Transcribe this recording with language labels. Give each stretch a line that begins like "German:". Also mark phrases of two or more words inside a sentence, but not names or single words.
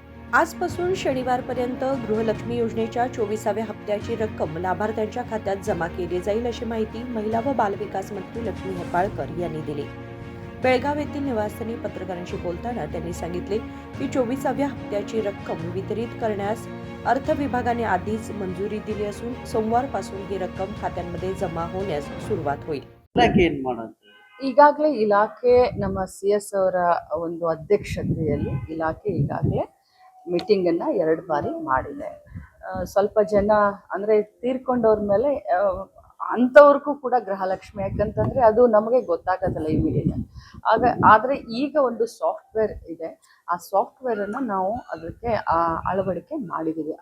Marathi: आजपासून शनिवारपर्यंत गृहलक्ष्मी योजनेच्या 24व्या हप्त्याची रक्कम लाभार्थ्यांच्या खात्यात जमा केली जाईल अशी माहिती महिला व बालविकास मंत्री लक्ष्मी हेपाळकर यांनी दिली। बेळगाव येथील निवासस्थानी पत्रकारांशी बोलताना त्यांनी सांगितले की 24व्या हप्त्याची रक्कम वितरित करण्यास अर्थ विभागाने आधीच मंजुरी दिली असून सोमवारपासून ही रक्कम खात्यांमध्ये जमा होण्यास सुरुवात होईल।
Kannada: ಈಗಾಗಲೇ ಇಲಾಖೆ ನಮ್ಮ CS ಅವರ ಒಂದು ಅಧ್ಯಕ್ಷತೆಯಲ್ಲಿ ಇಲಾಖೆ ಈಗಾಗಲೇ ಮೀಟಿಂಗ್ ಅನ್ನ 2 ಬಾರಿ ಮಾಡಿದೆ। ಸ್ವಲ್ಪ ಜನ ಅಂದ್ರೆ ತೀರ್ಕೊಂಡವ್ರ ಮೇಲೆ ಅಂಥವ್ರಿಗೂ ಕೂಡ ಗೃಹಲಕ್ಷ್ಮಿ ಯಾಕಂತಂದ್ರೆ ಅದು ನಮಗೆ ಗೊತ್ತಾಗೋದಿಲ್ಲ ಇಮಿಡಿಯೇಟ್ ಆದರೆ ಈಗ ಒಂದು ಸಾಫ್ಟ್ವೇರ್ ಇದೆ, ಆ ಸಾಫ್ಟ್ವೇರ್ ಅನ್ನು ನಾವು ಅದಕ್ಕೆ ಅಳವಡಿಕೆ ಮಾಡಿದ್ದೀವಿ।